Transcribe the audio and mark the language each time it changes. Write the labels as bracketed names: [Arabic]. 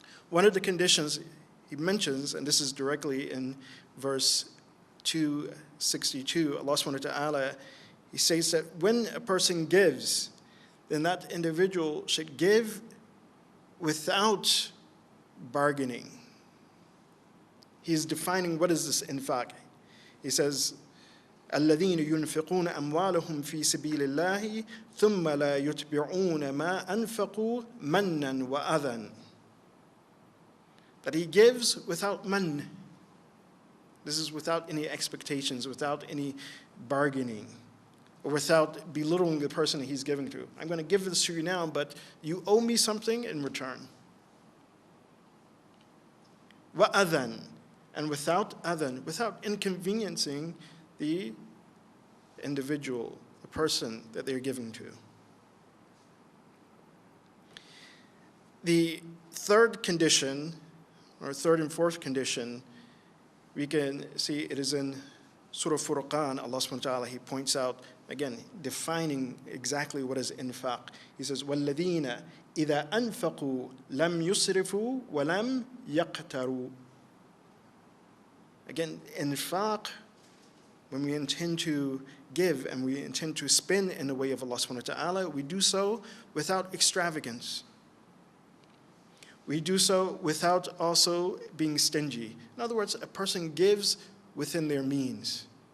[English] One of the conditions he mentions, and this is directly in verse 262, Allah subhanahu wa ta'ala, he says that when a person gives, then that individual should give without bargaining. He's defining what is this infaq. He says, [Arabic] الذين ينفقون أموالهم في سبيل الله ثم لا يتبعون ما أنفقوا منا وأذى. [English] That he gives without man. This is without any expectations, without any bargaining, or without belittling the person he's giving to. I'm going to give this to you now, but you owe me something in return. وَأَذًا, and without adhan, without inconveniencing the individual, the person that they're giving to. The third condition, or third and fourth condition, we can see it is in Surah Furqan. Allah subhanahu wa ta'ala, he points out, again, defining exactly what is infaq. He says, [Arabic] وَالَّذِينَ إِذَا أَنفَقُوا لَمْ يُسْرِفُوا وَلَمْ يَقْتَرُوا. [English] Again, infaq, when we intend to give and we intend to spend in the way of Allah subhanahu wa ta'ala, we do so without extravagance. We do so without also being stingy. In other words, a person gives within their means.